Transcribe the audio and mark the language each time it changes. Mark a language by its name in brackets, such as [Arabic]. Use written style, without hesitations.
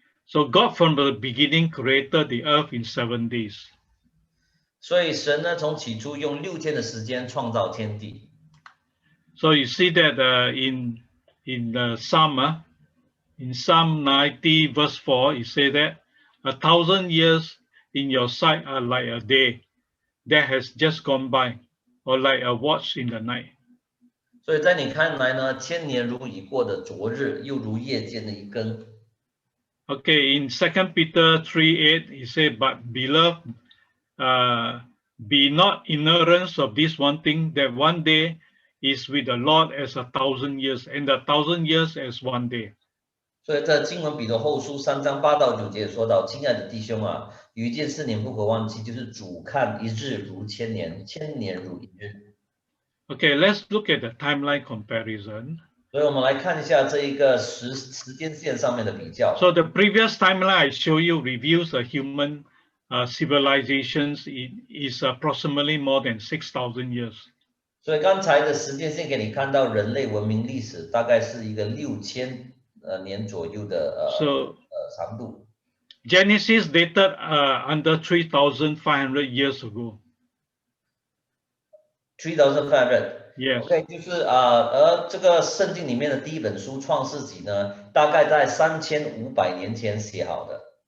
[English] So God from the beginning created the earth in 7 days. [Chinese] 所以神呢，从起初用6天的时间创造天地。 [English] So you see that in the Psalm, in Psalm 90 verse 4, it says that 1,000 years in your sight are like a day that has just gone by, or like a watch in the night. [Chinese] 所以在你看来呢，1000年如已过的昨日，又如夜间的一更。 [English] Okay, in 2 Peter 3:8, he said, "But beloved, be not ignorant of this one thing, that one day is with the Lord as 1,000 years, and 1,000 years as one day." [Chinese] 所以在经文彼得后书3章8到9节说到：“亲爱的弟兄啊，有一件事你们不可忘记，就是主看一日如1000年，1000年如一日。” [English] Okay, let's look at the timeline comparison. [Chinese] 所以我们来看一下这一个时间线上面的比较。 [English] So the previous timeline I show you reviews the human civilizations is approximately more than 6,000 years. [Chinese] 所以刚才的时间线给你看到人类文明历史大概是一个6000年左右的长度。 [English] Genesis dated under 3,500 years ago. [Chinese] 3,500。 [English] Yes. [Chinese] OK， 就是而这个圣经里面的第一本书《创世纪》呢，大概在3500年前写好的。